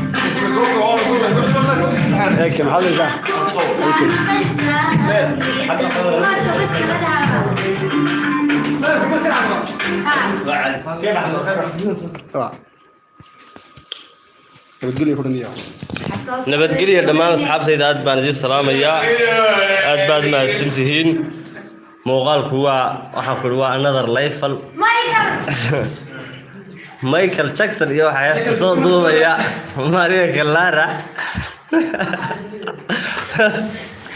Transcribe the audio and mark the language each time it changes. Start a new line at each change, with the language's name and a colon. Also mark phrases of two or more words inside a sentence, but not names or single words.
Arabic: هيك محل صح بتقول لي كورنيا
Somali: nabadgelyo dhammaan asxaabtayda aad baan idin salaamayaa aad baad mahadsantihiin muuqaalku waxaan ku waa
English: another level
Somali: Michael Jackson iyo waxa heesta soo duubaya Maria Clara